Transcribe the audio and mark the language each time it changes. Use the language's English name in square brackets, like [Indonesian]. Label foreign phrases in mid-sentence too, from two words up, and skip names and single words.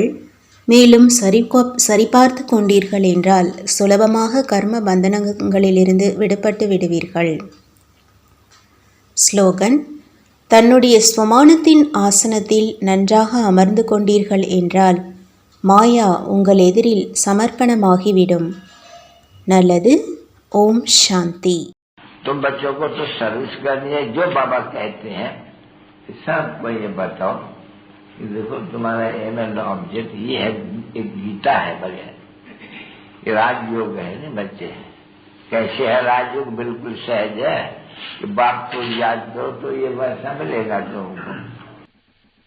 [Tamil] மேலும் சரிபார்த்து கொண்டீர்கள் என்றால் சுலபமாக கர்ம பந்தனங்களிலிருந்து விடுபட்டு விடுவீர்கள். ஸ்லோகன்: தன்னுடைய ஸ்வமானத்தின் ஆசனத்தில் நன்றாக அமர்ந்து கொண்டீர்கள் என்றால் மாயா உங்கள் எதிரில் சமர்ப்பணமாகிவிடும். நல்லது. ஓம் சாந்தி. [Hindi] तुम बच्चों को तो सर्विस करनी है, जो बाबा कहते हैं सबको ये बताओ कि देखो तुम्हारा [English] aim and object [Hindi] ये है, एक गीता है बढ़िया, ये राजयोग है ना बच्चे। कैसे है राजयोग? बिल्कुल सहज है कि बाप को याद करो तो ये वैसा मिलेगा तुमको।